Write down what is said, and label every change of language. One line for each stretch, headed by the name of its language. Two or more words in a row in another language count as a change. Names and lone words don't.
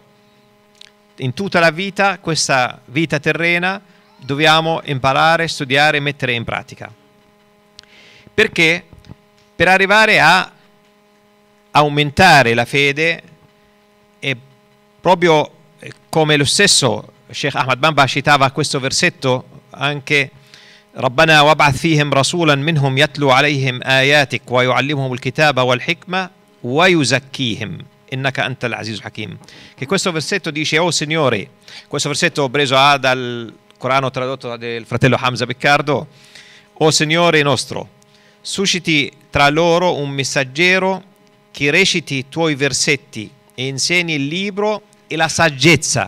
Italian: In tutta la vita, questa vita terrena, dobbiamo imparare, studiare e mettere in pratica. Perché? Per arrivare a aumentare la fede, e proprio come lo stesso Sheikh Ahmad Bamba citava questo versetto anche:
Arabic: ربنا وابعث فيهم رسولا منهم يتلو عليهم آياتك ويعلمهم الكتاب والحكمة ويزكيهم إنك أنت العزيز الحكيم.
Italian: Che questo versetto dice: oh Signore, questo versetto preso dal Corano tradotto del fratello Hamza Piccardo: oh Signore nostro, susciti tra loro un messaggero che reciti i tuoi versetti e insegni il libro e la saggezza.